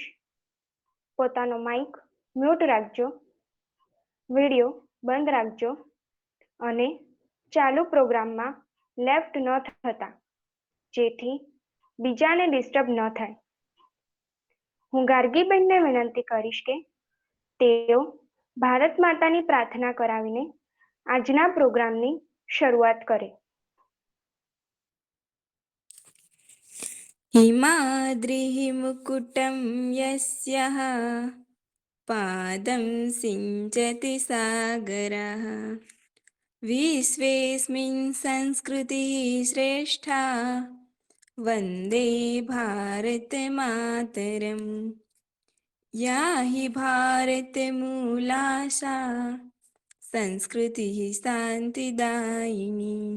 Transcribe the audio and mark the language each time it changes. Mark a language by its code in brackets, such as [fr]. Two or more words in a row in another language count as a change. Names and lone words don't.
[gu] પોતાનો માઇક મ્યુટ રાખજો, વિડીયો બંધ રાખજો અને ચાલુ પ્રોગ્રામમાં લેફ્ટ ન થતા, જેથી બીજાને ડિસ્ટર્બ ન થાય. હું ગાર્ગીબેનને વિનંતી કરીશ કે તેઓ ભારત માતાની પ્રાર્થના કરાવીને આજના પ્રોગ્રામની શરૂઆત કરે. [sa] हिमाद्रिः मुकुटं यस्यः पादं सिञ्चति सागरः विश्वेऽस्मिन् संस्कृतिः श्रेष्ठा वन्दे भारतमातरम् या हि भारतमूलाशा संस्कृतिः शान्तिदायिनी